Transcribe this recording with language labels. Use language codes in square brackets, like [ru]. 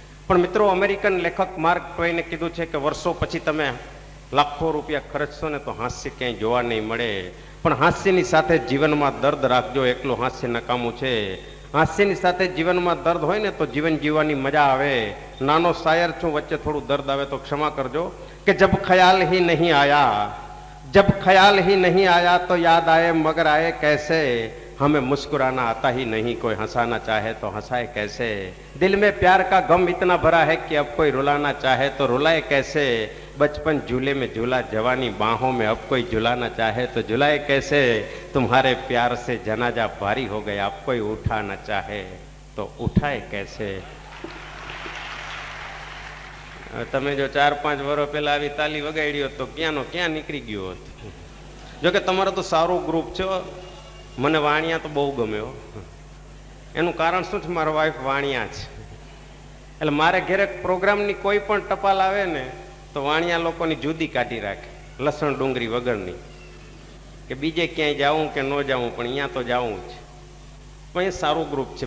[gu] પણ મિત્રો, અમેરિકન લેખક માર્ક ટ્વેઇને કીધું છે કે વર્ષો પછી તમે લાખો રૂપિયા ખર્ચશો ને તો હાસ્ય ક્યાંય જોવા નહીં મળે. પણ હાસ્યની સાથે જીવનમાં દર્દ રાખજો, એકલું હાસ્ય નકામું છે. હાસ્યની સાથે જીવનમાં દર્દ હોય ને તો જીવન જીવવાની મજા આવે. નાનો શાયર છું, વચ્ચે થોડું દર્દ આવે તો ક્ષમા કરજો. [hi] કે જબ ખ્યાલ હી નહીં આયા, जब ख्याल ही नहीं आया तो याद आए मगर आए कैसे, हमें मुस्कुराना आता ही नहीं, कोई हंसाना चाहे तो हंसाए कैसे, दिल में प्यार का गम इतना भरा है कि अब कोई रुलाना चाहे तो रुलाए कैसे, बचपन झूले में झूला जवानी बाहों में अब कोई झुलाना चाहे तो झुलाए कैसे, तुम्हारे प्यार से जनाजा भारी हो गया अब कोई उठाना चाहे तो उठाए कैसे. [gu] તમે જો 4-5 વર્ષ પહેલા આવી તાલી વગાડી હોત તો ક્યાંનો ક્યાં નીકળી ગયો હોત. જોકે તમારો તો સારું ગ્રુપ છે. મને વાણિયા તો બહુ ગમ્યો. એનું કારણ શું છે? મારો વાઈફ વાણિયા છે. એટલે મારે ઘરે પ્રોગ્રામની કોઈ પણ ટપાલ આવે ને તો વાણિયા લોકોની જુદી કાઢી રાખે, લસણ ડુંગળી વગરની, કે બીજે ક્યાંય જાવું કે ન જાવું પણ અહીંયા તો જાવું જ. પણ એ સારું ગ્રુપ છે.